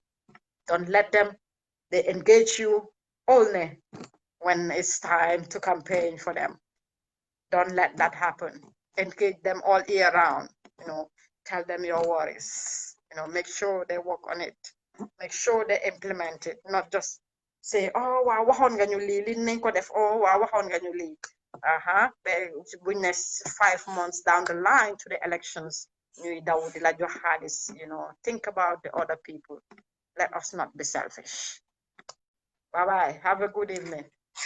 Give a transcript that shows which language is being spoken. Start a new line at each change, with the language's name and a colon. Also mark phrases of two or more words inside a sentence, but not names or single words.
English: Don't let them, they engage you only when it's time to campaign for them. Don't let that happen. Engage them all year round, you know, tell them your worries, you know, make sure they work on it. Make sure they implement it, not just say, oh, wow,
Wolof: waxoon nga ñu lii, lii nañ ko def,
English: oh, wow,
Wolof: waxoon nga ñu lii. Buñ ne
English: 5 months down the line to the elections,
Wolof: ñuy daw di la jox xaalis,
English: you know, think about the other people. Let us not be selfish. Bye-bye. Have a good evening.